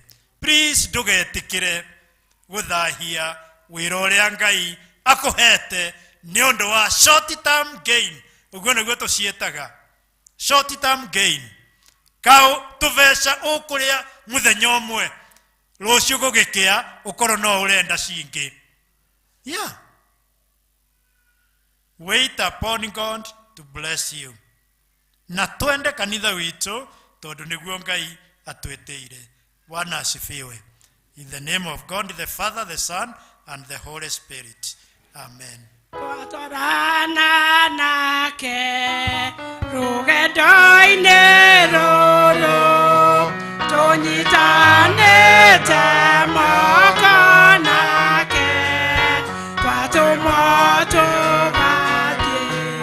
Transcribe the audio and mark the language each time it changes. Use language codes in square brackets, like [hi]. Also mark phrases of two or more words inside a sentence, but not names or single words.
[ki] Please ndugetikire guthahia wira uria Ngai akuhete ni undu wa [en] short term gain. [ki] Uguo niguo tucietaga [en] short term gain. [ki] Kau tuveca ukuria muthenya umwe rucio gugikia ukorwo no urenda cingi. [en] Yeah. Wait upon God to bless you. [ki] Na twende kanitha witu tondu niguo Ngai atweteire. [sw] Bwana asifiwe. [en] In the name of God the Father, the Son and the Holy Spirit. Amen. [ki] Twatorana nake rugendo-inĩ rũrũ tũnyitanĩte moko nake twatũmwo tũgathiĩ